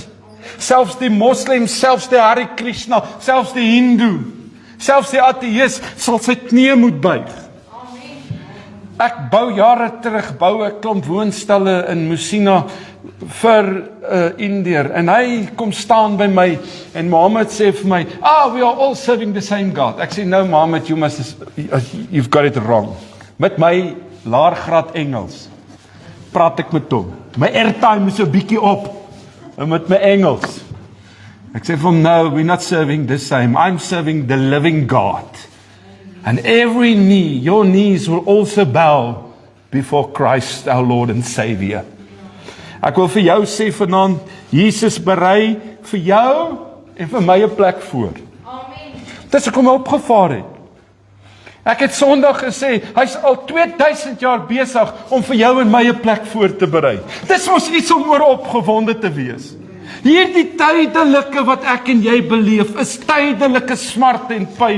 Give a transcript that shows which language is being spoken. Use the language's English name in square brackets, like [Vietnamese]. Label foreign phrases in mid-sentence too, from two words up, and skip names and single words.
[Afrikaans] Selfs die moslim, selfs die Hare Krishna, selfs die Hindu, selfs die ateïs sal sy knie moet buig. Ek bou jare terug, 'n klomp woonstelle in Musina vir India, en hy kom staan by my, en Mohammed sê vir my, [English] we are all serving the same God. [Afrikaans] Ek sê, [English] no Mohammed, you've got it wrong. [Afrikaans] Met my laergraad Engels praat ek met hom. My airtime is 'n bietjie op, en met my Engels. Ek sê vir hom, [English] no, we're not serving the same. I'm serving the living God. And every knee, your knees will also bow before Christ, our Lord and Savior. [Afrikaans] Ek wil vir jou sê vanaand, Jesus berei vir jou en vir my 'n plek voor. Dis hoekom hy opgevaar het. Ek het Sondag gesê, hy's al 2000 jaar besig om vir jou en my 'n plek voor te berei. Dis mos iets om oor opgewonde te wees. Hierdie tydelike wat ek en jy beleef, is tydelike smart en pyn.